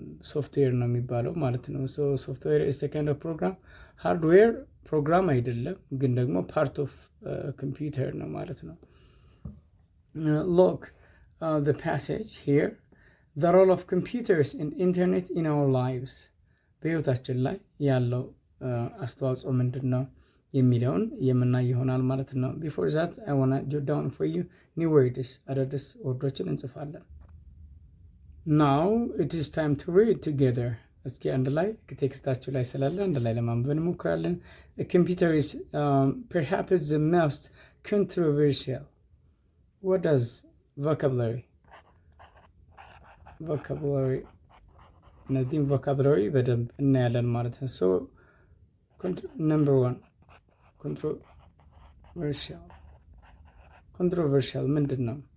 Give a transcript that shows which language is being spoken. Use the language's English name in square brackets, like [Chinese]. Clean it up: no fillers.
[Amharic] ሶፍትዌር ነው የሚባለው ማለት ነው። [English] ሶፍትዌር ኢዝ ኤ ካይንድ ኦፍ ፕሮግራም። [Amharic] ሃርድዌር ፕሮግራም አይደለም ግን ደግሞ [English] ፓርት ኦፍ ኮምፒውተር [Amharic] ነው ማለት ነው። [English] ሎክ the passage here, the role of computers and internet in our lives. [Amharic] በህይወታችን ላይ ያለው አስተዋጽኦ ምንድን ነው የሚለውን የምናይ ይሆናል ማለት ነው። [English] before that I want to jot down for you new words. [Amharic] አዳዲስ ወርዶችን እንጽፋለን። [English] now it is time to read together. [Amharic] እስኪ አንድ ላይ ቴክስታችሁ ላይ ስላለ አንድ ላይ ለማንበብ እንሞክራለን። [English] a computer is perhaps the most controversial. what does vocabulary [Amharic] እነዚህም ቮካብላሪ በደንብ እናያለን ማለት ነው። ሶ ነምበር 1 ኮንትሮቨርሻል ምንድን ነው?